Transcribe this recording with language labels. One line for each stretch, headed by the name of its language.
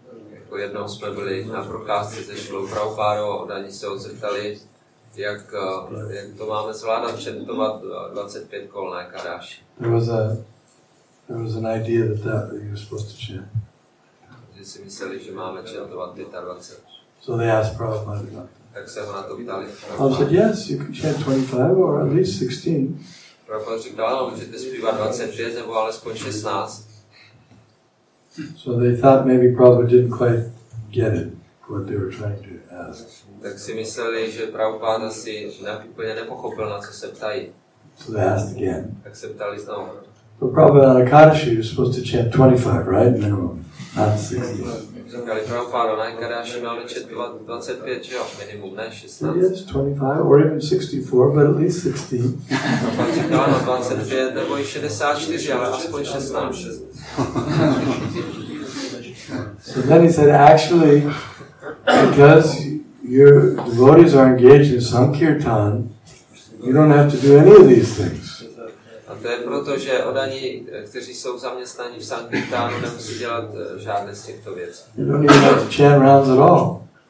Czech: Jako jednou jsme byli na procházce se Šrilou Prabhupádou a oddaní se ho zeptali, jak to máme zvládat čentovat 25 kol na Ekadashi.
English: There was an idea that you were supposed to chant.
Czech: Že si mysleli, že máme čentovat 25.
English: So they asked Prabhupada about that.
Czech: Tak se ho na to ptali.
English: I said, yes, you can chant 25 or at least 16.
Czech: Prabhupada říkal, no, můžete zpívat 25 nebo alespoň 16.
English: So they thought maybe Prabhupada didn't quite get it, what they were trying to ask.
Czech: Tak si mysleli, že Prabhupada si úplně nepochopil, na co se ptají.
English: So they asked again.
Czech: Tak se ptali znovu.
English: So Prabhupada on Ekadashi, you're supposed to chant 25, right? Minimum, not 16.
Czech: Říkali Prabhupáda, na Ekadáši máme četovat 25, že jo, minimum, ne 16.
English: Yes, 25 or even 64, but at least 16.
Czech: Prabhupáda říkal, no 25 nebo i 64, ale aspoň 16.
English: So then he said, actually, because your devotees are engaged in Sankirtan, you don't have to do any of these things.
Czech: A to je proto, že odaní, kteří jsou zaměstnaní v Sankirtánu, nemusí dělat žádné z těchto věcí.
English: You don't even have to chant rounds at all.